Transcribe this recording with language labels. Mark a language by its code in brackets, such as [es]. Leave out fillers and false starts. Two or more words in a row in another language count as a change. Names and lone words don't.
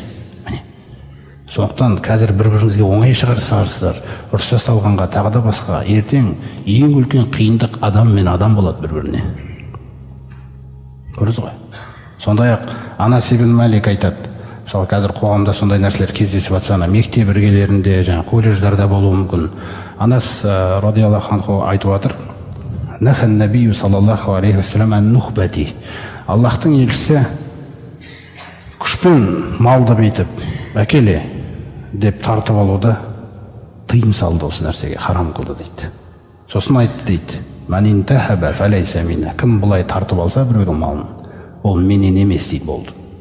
[kk] Сондықтан қазір бір-біріңізге оңай шығарсыздар, ұрса салғанға, тағы да басқа, ертең ең үлкен қиындық адам мен адам болады бір-біріне. Көрдіңіз ғой. Сондай-ақ Анас ибн Малик айтады, мысалы қазір қоғамда сондай нәрселер кездесіп жатса, мектеп іргелерінде, колледждарда болуы мүмкін. Анас [ar] رضي الله عنه [kk] айтып жатыр, [ar] نهى النبي صلى الله عليه وسلم عن النهبة. [kk] Аллахтың елшісі күшпен малды бүйтіп әкеле деп тартып алуды тыйым салды, осы нәрсеге харам қылды дейді. Сосын айтты дейді, [ar] من انتهب فليس منا. [kk] Кім бұлай тартып алса біреудің малын, ол менен емес дейді, болды.